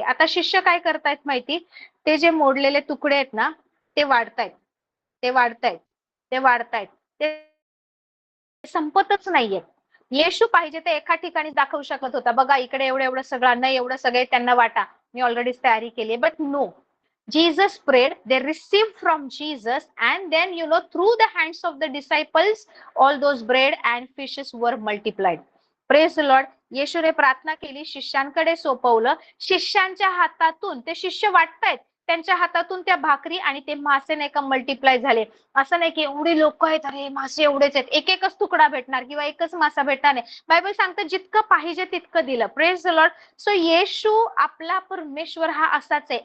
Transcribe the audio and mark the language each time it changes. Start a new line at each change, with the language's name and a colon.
Marathi: आता शिष्य काय करतायत माहिती, ते जे मोडलेले तुकडे आहेत ना, ते वाढतायत, ते वाढतायत, ते वाढतायत, ते संपतच नाहीये. येशू पाहिजे ते एका ठिकाणी दाखवू शकत होता, बघा इकडे एवढं एवढं सगळं नाही, एवढं सगळे त्यांना वाटा, मी ऑलरेडी तयारी केली.
English: But no, Jesus prayed, they received from Jesus, and then through the hands of the disciples, all those bread and fishes were multiplied. Praise the Lord.
Marathi: येशूने प्रार्थना केली, शिष्यांकडे सोपवलं, शिष्यांच्या हातातून ते शिष्य वाटतायत, त्यांच्या हातातून त्या भाकरी आणि ते मासे नाही का मल्टिप्लाय झाले. असं नाही की एवढी लोक आहेत, अरे मासे एवढेच आहेत, एक एकच तुकडा भेटणार किंवा एकच मासा भेटणार नाही. बायबल सांगतं जितकं पाहिजे तितकं दिलं.
English: Praise the lord.
Marathi: सो येशू आपला परमेश्वर हा असाच आहे.